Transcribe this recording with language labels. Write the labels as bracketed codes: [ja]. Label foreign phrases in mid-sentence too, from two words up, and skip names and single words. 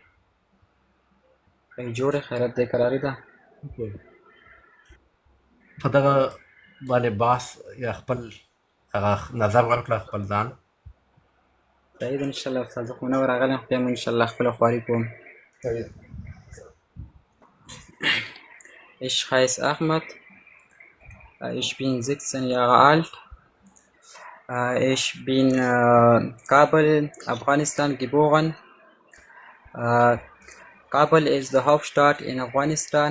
[ps] خیر جوړې خیرت دی قرارې ده په دغه باندې بحث یا خپل هغه نظر ورکړه خپل ځان صحیح ده انشاءالله استاد زه خو نه راغلی یم خو بیا مو انشاءالله خپله خواري کوم [de] Ich heiße Ahmad. Ich bin 16 Jahre alt. Ich bin Kabul, Afghanistan geboren. Kabul ist die Hauptstadt in Afghanistan.